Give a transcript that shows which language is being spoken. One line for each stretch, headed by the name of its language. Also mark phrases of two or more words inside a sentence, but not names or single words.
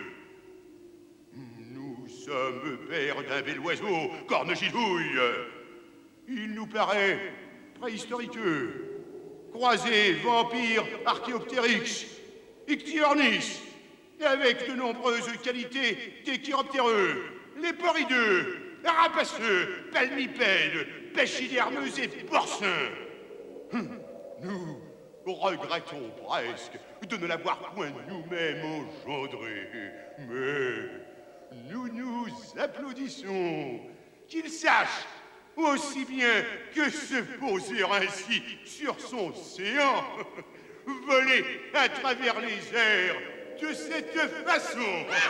French: Nous sommes pères d'un bel oiseau, corne-gidouille. Il nous paraît préhistorique, croisé vampire Archéoptérix, Ichthyornis, et avec de nombreuses qualités des chiroptéreux, léporideux, rapaceux, palmipèdes, pachydermeux et porcins. Nous regrettons presque de ne l'avoir point nous-mêmes engendré, mais nous nous applaudissons qu'il sache aussi bien que se poser ainsi sur son séant, voler à travers les airs de cette façon.